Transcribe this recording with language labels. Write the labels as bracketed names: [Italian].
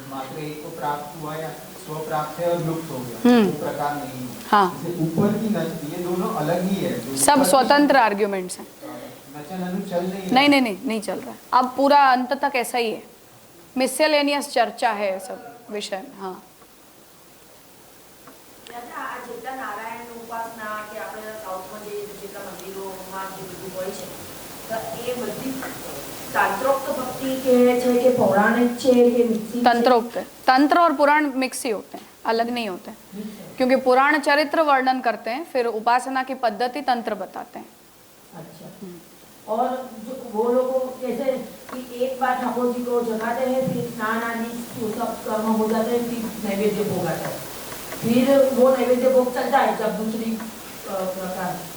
[Hindi] मात्र एक को प्राप्त हुआ या स्व प्राप्त है और लुप्त हो गया, वो प्रकार नहीं है। हाँ, जैसे ऊपर की नच, ये दोनों अलग ही है। जो सब ऊपर की स्वतंत्र आर्ग्यूमेंट्स हैं। नचन अनु चल नहीं रहा। नहीं चल रहा है। अब पूरा अंत तक ऐसा ही है, मिसलेनियस चर्चा है सब विषय में। हाँ, [Gujarati] આ જેટલા નારાયણ ઉપાસના કે આપણે સાઉથમાં જે જેટલા મંદિરોમાં જે બધું હોય છે તો એ બધી તાંત્રોક્ત ભક્તિ કે છે કે પૌરાણિક છે કે મિક્સી છે? [Hindi] तंत्रोक्त है। तंत्र और पुराण मिक्स ही होते हैं, अलग नहीं होते हैं। क्योंकि पुराण चरित्र वर्णन करते हैं, फिर उपासना की पद्धति तंत्र बताते हैं। अच्छा। और जो वो लोग जैसे कि एक बार ठाकुर जी को जगाते हैं, फिर स्नान आदि सब कर्म हो जाते हैं, फिर नैवेद्य भोग आता है, फिर वो नैवेद्य भोग चलता है जब दूसरी प्रकार।